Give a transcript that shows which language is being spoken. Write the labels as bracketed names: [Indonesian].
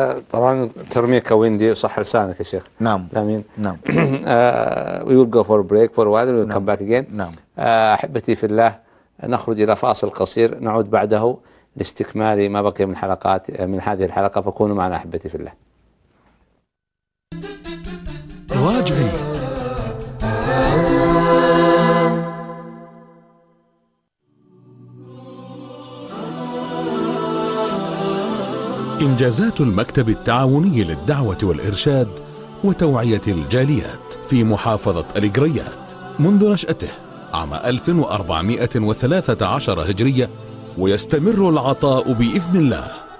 [Arabic] طبعا ترميك ويندي صح لسانك يا شيخ. نعم امين. نعم. [English] We will go for a break for a while and we'll come back again. [Arabic] نعم. احبتي في الله نخرج الى فاصل قصير نعود بعده لاستكمال ما بقي من حلقات من هذه الحلقه فكونوا معنا احبتي في الله. راجعي إنجازات المكتب التعاوني للدعوة والإرشاد وتوعية الجاليات في محافظة الإجريات منذ نشأته عام 1413 هجرية ويستمر العطاء بإذن الله.